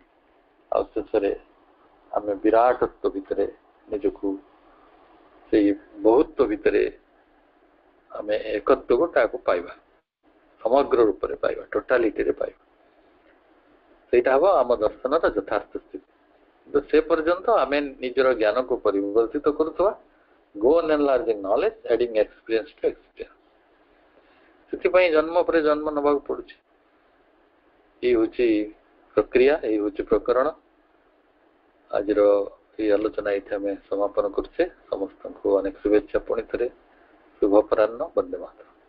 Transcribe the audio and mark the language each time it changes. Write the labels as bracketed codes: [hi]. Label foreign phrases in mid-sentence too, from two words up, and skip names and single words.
[or] ଆଉ ଶେଷରେ ଆମେ ବିରାଟତ୍ୱ ଭିତରେ ନିଜକୁ, ସେଇ ବହୁତ୍ୱ ଭିତରେ ଆମେ ଏକତ୍ୱକୁ ତାକୁ ପାଇବା, ସମଗ୍ର ରୂପରେ ପାଇବା, ଟୋଟାଲିଟିରେ ପାଇବା। ସେଇଟା ହବ ଆମ ଦର୍ଶନର ଯଥାର୍ଥ ସ୍ଥିତି। କିନ୍ତୁ ସେ ପର୍ଯ୍ୟନ୍ତ ଆମେ ନିଜର ଜ୍ଞାନକୁ ପରିବର୍ତ୍ତିତ କରୁଥିବା, [en] go on enlarging knowledge, adding experience to experience। [or] ସେଥିପାଇଁ ଜନ୍ମ ପରେ ଜନ୍ମ ନେବାକୁ ପଡୁଛି। ଏଇ ହଉଛି ପ୍ରକ୍ରିୟା, ଏଇ ହଉଛି ପ୍ରକରଣ। ଆଜିର ଏଇ ଆଲୋଚନା ଏଇଠି ଆମେ ସମାପନ କରୁଛେ। ସମସ୍ତଙ୍କୁ ଅନେକ ଶୁଭେଚ୍ଛା। ପୁଣି ଥରେ ଶୁଭ ଅପରାହ୍ନ। ବନ୍ଦେ ମାତରମ୍।